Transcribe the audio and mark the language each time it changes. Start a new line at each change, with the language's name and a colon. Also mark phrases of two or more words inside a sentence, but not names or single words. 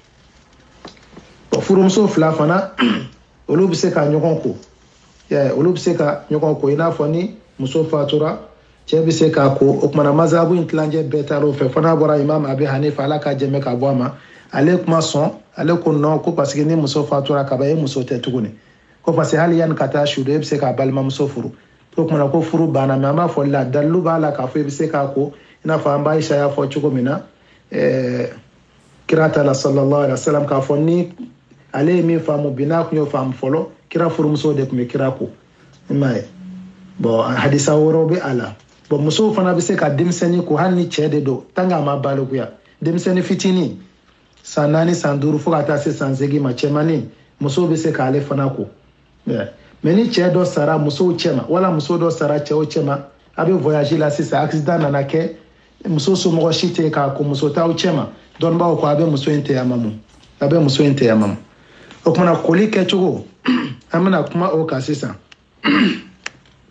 Bambara: furumuso 2 fana olu bɛ se ka ɲɔgɔn ko olu bɛ se ka ɲɔgɔn ko i n'a fɔ ni muso fatura cɛ bɛ se k'a ko o kumana mazabu in tilancɛ bɛɛ taara o fɛ fo n'a bɔra imam Abi Hanifa ala ka jɛmɛ ka bɔ a ma ale kuma sɔn ale ko non ko
French: parce que
Bambara: ni muso fatura kaban e muso tɛ tuguni ko
French: parce que
Bambara: hali yanni ka taa su don e bɛ se k'a balimamuso furu o kumana ko furu banna mais an b'a fɔ la dalilu b'a la k'a fɔ i bɛ se k'a ko i n'a fɔ an b'a Aisha y'a fɔ cogo min na kira ta la
Arabic: صلى الله عليه وسلم
Bambara: k'a fɔ ni ale ye min faamu bi n'a tun y'o faamu fɔlɔ kira furumuso de tun bɛ kira ko i m'a ye bon hadisa wɛrɛw bɛ a la bon musow fana bɛ se ka denmisɛnnin ko hali ni cɛ de don
French: tant que
Bambara: a ma balikuya denmisɛnnin fitinin san 4 san 5 fo ka taa se san 8 ma cɛmannin musow bɛ se k'ale fana ko mais ni cɛ dɔ sara musow cɛma wala muso dɔ sara cɛw cɛma a bɛ voyage la sisan accident nana kɛ muso somɔgɔ si tɛ k'a ko muso t'aw cɛma dɔnnibaw ko a bɛ muso in tɛ yamamu o kumana koli kɛcogo an bɛna kuma o kan sisan